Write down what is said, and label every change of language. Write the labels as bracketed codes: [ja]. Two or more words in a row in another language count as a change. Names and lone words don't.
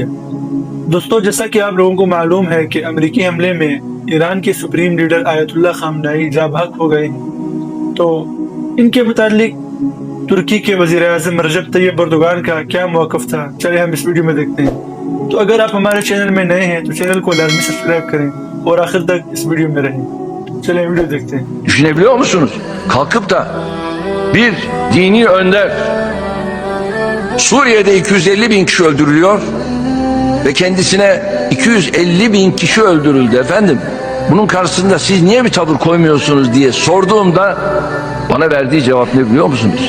[ur] دوستو، جیسا کہ آپ لوگوں کو معلوم ہے کہ امریکی حملے میں ایران کے [en] supreme leader [ur] آیت اللہ خامنہ ای جاں بحق ہو گئے ہیں، تو ان کے متعلق ترکی کے وزیر اعظم رجب طیب اردوغان کا کیا موقف تھا، چلیے ہم اس ویڈیو میں دیکھتے ہیں. تو اگر آپ ہمارے چینل میں نئے ہیں تو چینل کو لازمی سبسکرائب کریں اور آخر تک اس ویڈیو میں رہیں. چلیے ویڈیو دیکھتے ہیں. [tr] Düşünebiliyor musunuz? Kalkıp da bir dini önder Suriye'de 250 bin kişi öldürülüyor ve kendisine 250 bin kişi öldürüldü efendim. Bunun karşısında siz niye bir tavır koymuyorsunuz diye sorduğumda bana verdiği cevap ne biliyor musunuz?